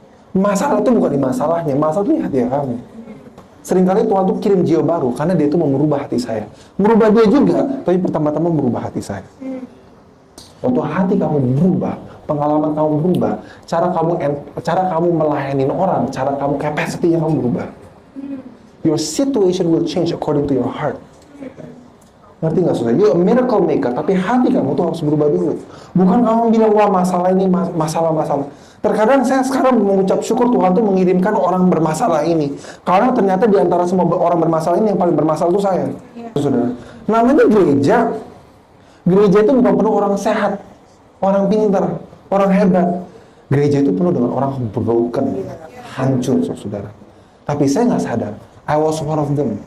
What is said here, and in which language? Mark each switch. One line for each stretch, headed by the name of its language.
Indonesian: Masalah itu bukan di masalahnya, masalah itu di hati kamu. Seringkali Tuhan tuh kirim jiwa baru karena dia itu mau merubah hati saya. Merubah dia juga, tapi pertama-tama merubah hati saya. Waktu hati kamu berubah, pengalaman kamu berubah, cara kamu melayani orang, cara kamu capacity-nya kamu berubah.
English: Your situation will change according to your heart.
Indonesian: Ngerti nggak saudara?
English: You're a miracle maker,
Indonesian: tapi hati kamu tuh harus berubah dulu. Bukan kamu bilang, wah masalah ini, masalah. Terkadang saya sekarang mengucap syukur Tuhan tuh mengirimkan orang bermasalah ini. Karena ternyata di antara semua orang bermasalah ini, yang paling bermasalah itu saya. Saudara, namanya gereja. Gereja itu bukan penuh orang sehat, orang pintar, orang hebat. Gereja itu penuh dengan orang broken, hancur, saudara. Tapi saya nggak sadar,
English: I was one of them.